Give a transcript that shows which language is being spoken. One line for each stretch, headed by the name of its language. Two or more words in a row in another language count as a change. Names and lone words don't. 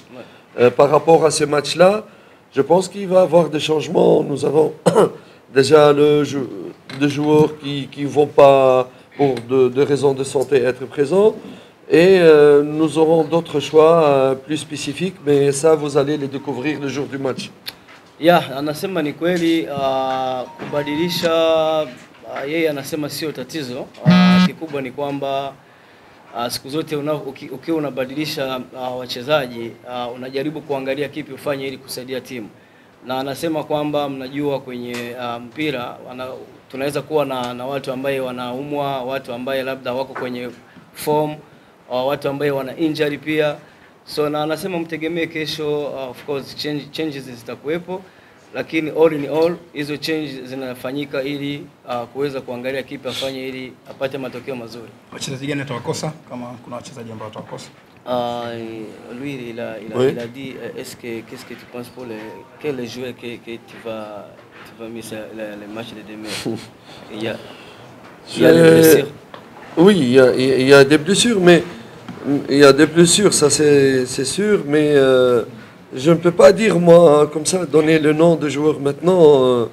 French: Par rapport à ce match-là, je pense qu'il va y avoir des changements. Nous avons déjà des joueurs qui ne vont pas, pour de raisons de santé, être présents. Et nous aurons d'autres choix plus spécifiques, mais ça, vous allez les découvrir le jour du match.
Swahili: Anasema ni kweli kubadilisha, yeye anasema sio tatizo. Kikubwa ni kwamba siku zote ukiwa unabadilisha wachezaji, unajaribu kuangalia kipi ufanye ili kusaidia timu. Na anasema kwamba mnajua kwenye mpira tunaweza kuwa na watu ambaye wanaumwa, watu ambaye labda wako kwenye form, watu ambaye wana injury pia. So na anasema mtegemee kesho,
English: of course
Swahili: changes zitakuwepo, lakini
English: all in all
Swahili: hizo changes zinafanyika ili kuweza kuangalia kipi afanye ili apate matokeo mazuri. Wachezaji gani watakosa kama kuna wachezaji ambao watakosa?
French: Lui il a dit qu'est-ce que tu penses pour quels joueurs que tu vas misser le match de demain? Il y a des blessures. Oui, il y a des blessures, mais il y a des blessures, ça c'est sûr, mais je ne peux pas dire moi comme ça, donner le nom de joueur maintenant.